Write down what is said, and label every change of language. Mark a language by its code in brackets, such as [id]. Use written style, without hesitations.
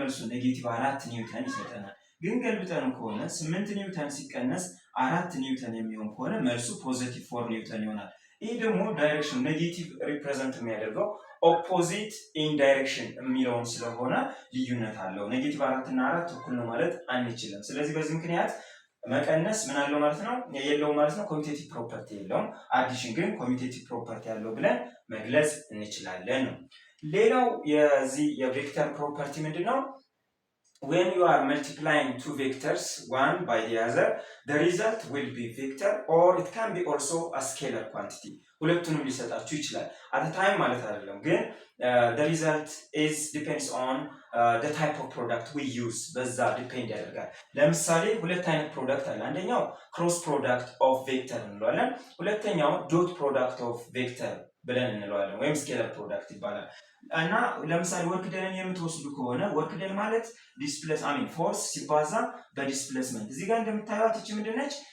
[am] መልሱ ኔጌቲቭ 4 ኒውተን ይሰጠናል። ግን ገልብጠን ከሆነ 8 ኒውተን ሲቀነስ 4 ኒውተን የሚሆን ከሆነ መልሱ ፖዚቲቭ 4 ኒውተን ይሆናል። ይህ ደግሞ ዳይሬክሽን ኔጌቲቭ ሪፕሬዘንት የሚያደርገው ኦፖዚት ኢን ዳይሬክሽን የሚለውን ስለሆነ ልዩነት አለው። ኔጌቲቭ 4 እና 4 እኩል ነው ማለት አንችልም። ስለዚህ በዚህ ምክንያት መቀነስ ምን አለው ማለት ነው? የለውም ማለት ነው። ኮሚቴቲቭ ፕሮፐርቲ የለውም። አዲሽን ግን ኮሚቴቲቭ ፕሮፐርቲ ያለው ብለን መግለጽ እንችላለን ነው። ሌላው የዚህ የቬክተር ፕሮፐርቲ ምንድነው? [en] when you are multiplying two vectors one by the other, the result will be vector or it can be also a scalar quantity. [am] ሁለቱንም ሊሰጣችሁ ይችላል። [en] at a time [am] ማለት አይደለም ግን [en] the result is depends on the type of product we use [am] በዛ ዲፔንድ ያደርጋል። ለምሳሌ ሁለት አይነት ፕሮዳክት አለ። አንደኛው ክሮስ ፕሮዳክት ኦፍ ቬክተር እንለዋለን። ሁለተኛው ዶት ፕሮዳክት ኦፍ ቬክተር ብለን እንለዋለን ወይም ስኬለር ፕሮዳክት ይባላል። እና ለምሳሌ ወርክ ደንን የምትወስዱ ከሆነ ወርክ ደን ማለት ዲስፕሌስ ፎርስ ሲባዛ በዲስፕሌስመንት እዚህ ጋር እንደምታዩት እቺ ምንድነች?